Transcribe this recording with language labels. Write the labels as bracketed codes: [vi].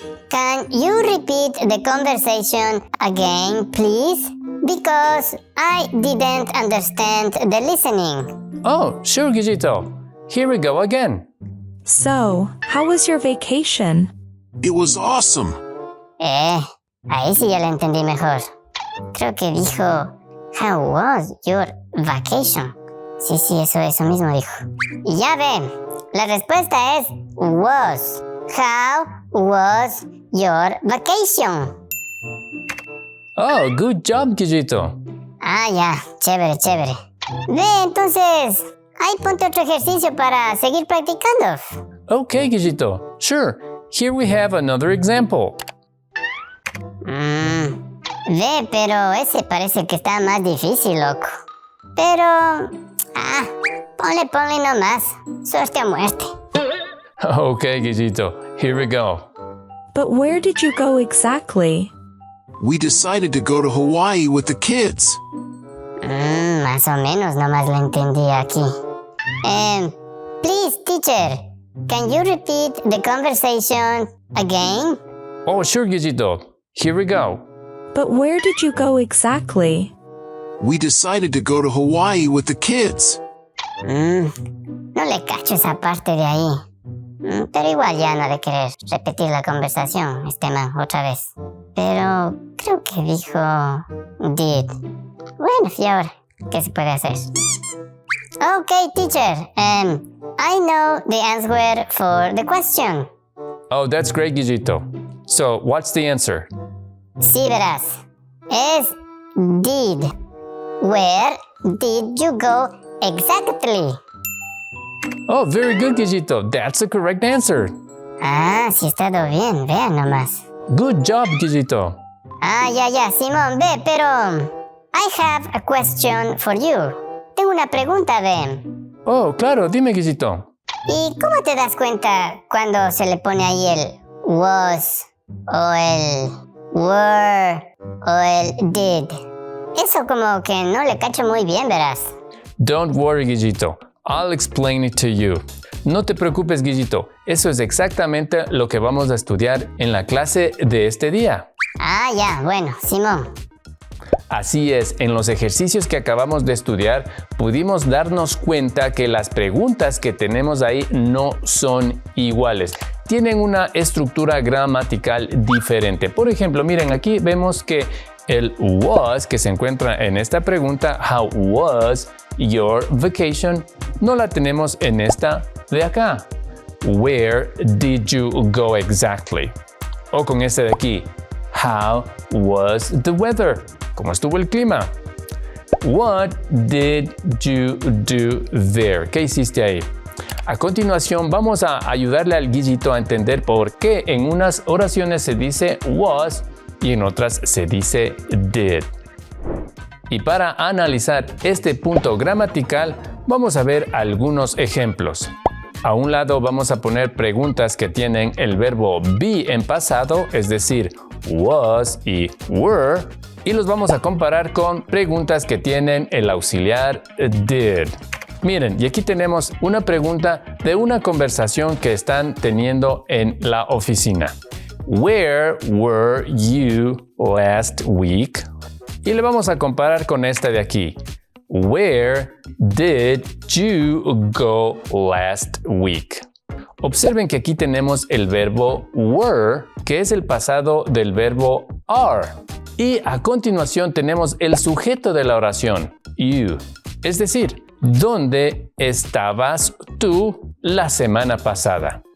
[en] Can you repeat the conversation again, please? Because I didn't understand the listening. Oh, sure, Guillito. Here we go again. So, how was your vacation? It was awesome. [es] Ahí sí ya lo entendí mejor. Creo que dijo, [en] how was your vacation? [es] Sí, eso mismo dijo. Y ya ve, la respuesta es was. [en] How was your vacation? Oh, good job, Guillito. [es] Ah, ya, chévere. Ve, entonces, ahí ponte otro ejercicio para seguir practicando. [en] Okay, Guillito. Sure. Here we have another example. [es] Ve, pero ese parece que está más difícil, loco. Pero, ponle nomás. Suerte a muerte. [en] Okay, Guillito. Here we go. But where did you go exactly? We decided to go to Hawaii with the kids. [es] Más o menos nomás lo entendí aquí. [en] Please, teacher, can you repeat the conversation again? Oh, sure, Guillito. Here we go. But where did you go exactly? We decided to go to Hawaii with the kids. [es] No le cacho esa parte de ahí. Pero igual ya no ha de querer repetir la conversación, man, otra vez. Pero creo que dijo did. Bueno, y ahora, ¿qué se puede hacer? [en] Okay, teacher. I know the answer for the question. Oh, that's great, Guillito. So, what's the answer? [es] Sí, verás. Es did. [en] Where did you go exactly? Oh, very good, Guillito. That's the correct answer. [es] Sí he estado bien, vean nomás. [en] Good job, Guillito. [es] Ya, Simón, ve, pero [en] I have a question for you. [es] Tengo una pregunta, ve. Oh, claro, dime, Guillito. ¿Y cómo te das cuenta cuando se le pone ahí el was, o el were, o el did? Eso como que no le cacho muy bien, verás. [en] Don't worry, Guillito. I'll explain it to you. [es] No te preocupes, Guillito. Eso es exactamente lo que vamos a estudiar en la clase de este día. Ya, bueno, Simón. Así es, en los ejercicios que acabamos de estudiar, pudimos darnos cuenta que las preguntas que tenemos ahí no son iguales. Tienen una estructura gramatical diferente. Por ejemplo, miren, aquí vemos que el was que se encuentra en esta pregunta, [en] how was your vacation, [es] no la tenemos en esta de acá. [en] Where did you go exactly? [es] O con este de aquí, [en] how was the weather? [es] ¿Cómo estuvo el clima? [en] What did you do there? [es] ¿Qué hiciste ahí? A continuación vamos a ayudarle al Guillito a entender por qué en unas oraciones se dice was y en otras se dice did. Y para analizar este punto gramatical, vamos a ver algunos ejemplos. A un lado vamos a poner preguntas que tienen el verbo be en pasado, es decir, was y were, y los vamos a comparar con preguntas que tienen el auxiliar did. Miren, y aquí tenemos una pregunta de una conversación que están teniendo en la oficina. [en] Where were you last week? [es] Y le vamos a comparar con esta de aquí. [en] Where did you go last week? [es] Observen que aquí tenemos el verbo were, que es el pasado del verbo are. Y a continuación tenemos el sujeto de la oración, you. Es decir, ¿dónde estabas tú la semana pasada?